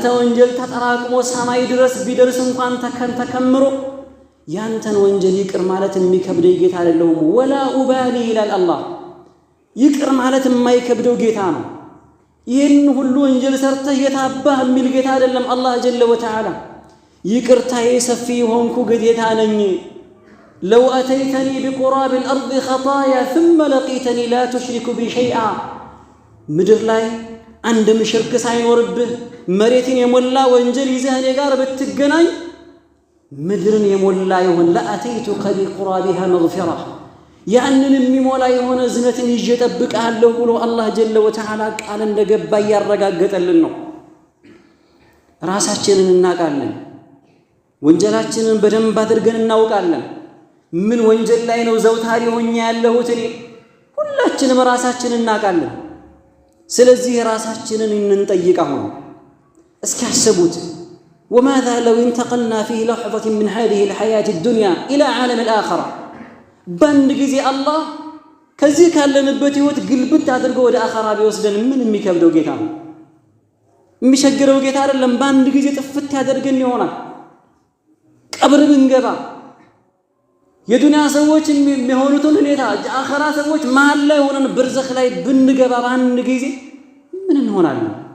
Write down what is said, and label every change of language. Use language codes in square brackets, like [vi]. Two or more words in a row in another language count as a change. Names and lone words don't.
[am] ወንጀል ተጠራቅሞ ሰማይ ድረስ ቢደርስ እንኳን ተከምሮ ያንተን ወንጀል ይቅር ማለት የሚከብደኝ ጌታ አይደለሁም። [ar] ولا أبالي [am] ይላል አላህ። ይቅር ማለት የማይከብደው ጌታ ነው። ይህን ሁሉ ወንጀል ሰርተህ የታባህ የሚል ጌታ አይደለም አላህ [ar] جل وتعالى። [am] ይቅርታዬ ሰፊ ሆንኩ ጌታ ነኝ። [ar] لو أتيتني بقراب الأرض خطايا ثم لقيتني لا تشرك بي شيئا [am] ምድር ላይ አንድም ሽርክ ሳይኖርብህ መሬትን የሞላ ወንጀል ይዘህ እኔ ጋር ብትገናኝ ምድርን የሞላ ይሆን [ar] لأتيتك بقرابها مغفرة [am] ያንን የሚሞላ የሆነ ዝነትን ይዤ እጠብቅሃለሁ ብሎ አላህ [ar] جل وتعالى [am] ቃል እንደገባ እያረጋገጠልን ነው። ራሳችንን እናውቃለን። ወንጀላችንን በደንብ አድርገን እናውቃለን። ምን ወንጀል ላይ ነው ዘውታሪ ሆኜ ያለሁት እኔ? ሁላችንም ራሳችንን እናውቃለን። ስለዚህ ራሳችንን እንንጠይቅ። አሁን እስኪ አስቡት [ar] وماذا لو انتقلنا في لحظة من هذه الحياة الدنيا إلى عالم الآخرة [am] باند ጊዜ አላህ ከዚህ ካለንበት ህይወት ግልብት አድርጎ ወደ አኺራ ቢወስደን ምን የሚከብደው ጌታ ነው? የሚሸግረው ጌታ አይደለም። ባንድ ጊዜ ጥፍት ያደርገን ይሆናል። ቀብር ብንገባ የዱንያ ሰዎች የሚሆኑትን ሁኔታ አኺራ ሰዎች መሃል ላይ ሆነን በርዘኽ ላይ ብንገባ በአንድ ጊዜ ምን እንሆናለን?